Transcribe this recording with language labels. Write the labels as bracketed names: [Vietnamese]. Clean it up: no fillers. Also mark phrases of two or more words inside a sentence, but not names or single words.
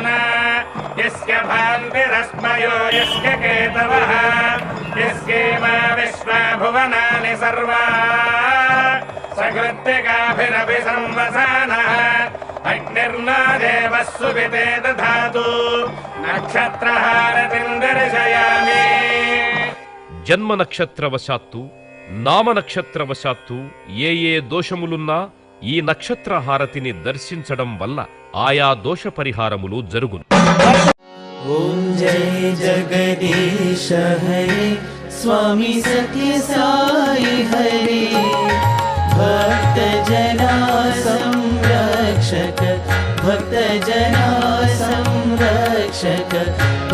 [Sanskrit] यस्य भान्तिरस्मयो यस्य केतवः यस्येमा विश्वा भुवनानि सर्वा। सकृत्तिकाभिरपि संवसानः अग्निर्नो देवः सुविते दधातु। नक्षत्रहारतिं दर्शयामि। [Telugu] జన్మ నక్షత్రవశాత్తు నామ నక్షత్రవశాత్తు ఏ దోషములున్నా ఈ నక్షత్ర హారతిని దర్శించడం వల్ల ఆయా దోష పరిహారములు జరుగును. [Hindi] ओम जय जगदीश हरे स्वामी सत्य साई हरे। भक्त जना संरक्षक भक्त जना संरक्षक।